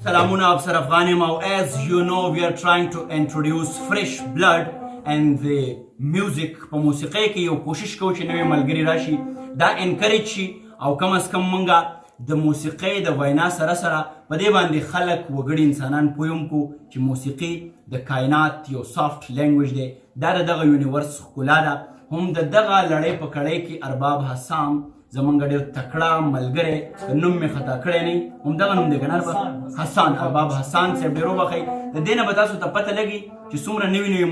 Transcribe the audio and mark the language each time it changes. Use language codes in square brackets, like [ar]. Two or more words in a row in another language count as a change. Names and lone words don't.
[en] Salamuna Afsar Afghanim. As you know, we are trying to introduce fresh blood and the music [ps] په موسیقۍ کې یو کوشش کوو چې نوې ملګري راشي دا انکریج شي او کم از کم مونږه د موسیقۍ د وینا سره سره په دې باندې خلک وګړي انسانان پوه کو چې موسیقي د کائنات یو [en] soft language [ps] دی دا د دغه یونیورس ښکلا ده هم د دغه لړۍ په کړۍ کې ارباب حسام زمونږ ډېر تکړه ملګری نوم مې خطا کړی نه همدغه نوم دی که نه حسان ارباب حسان صاحب ډېر وبخئ د دې نه به تاسو ته پته لګي چې څومره نوي نوي